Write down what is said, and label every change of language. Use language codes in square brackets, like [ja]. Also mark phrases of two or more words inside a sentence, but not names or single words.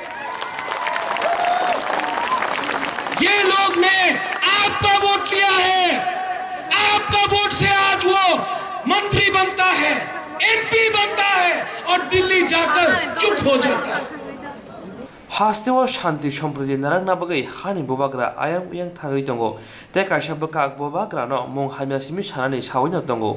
[hi] ये लोग ने आपका वोट लिया है आपका वोट से आज वो मंत्री बनता है एमपी बनता है और दिल्ली जाकर चुप हो जाता है [trp] Hasteo Shanti Somprodi Narangnabagai Hani Bobagra Ayang Yang Tagaitongo, Teka Shabaka Bobagra no Mong Hamyasimi Shanani Shawino Tongo.